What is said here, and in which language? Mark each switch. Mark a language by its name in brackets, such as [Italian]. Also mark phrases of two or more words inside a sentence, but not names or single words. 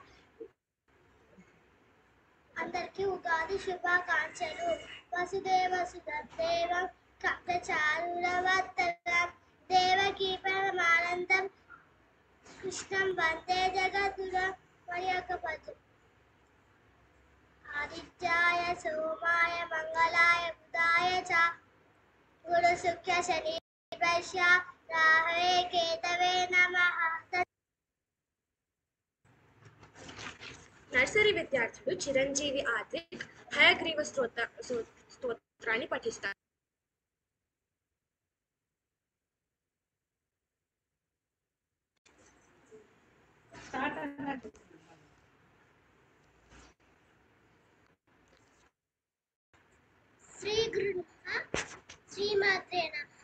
[Telugu] అందరికీ ఉగాది శుభాకాంక్షలు. [Sanskrit] వసుదేవ సుదేవం కప్తచారురవర్తనం దేవకీ పరమానందం కృష్ణం వందే జగద్గురం सोमाय मंगलाय बुधाय च गुरुशुक्र शनिभ्यश्च राहवे केतवे नमः. [Telugu] నర్సరీ విద్యార్థులు చిరంజీవి ఆదిక్ హయగ్రీవ స్తోత్రాన్ని పఠిస్తారు. [Sanskrit] శ్రీ గురు శ్రీమాత్రే నమః.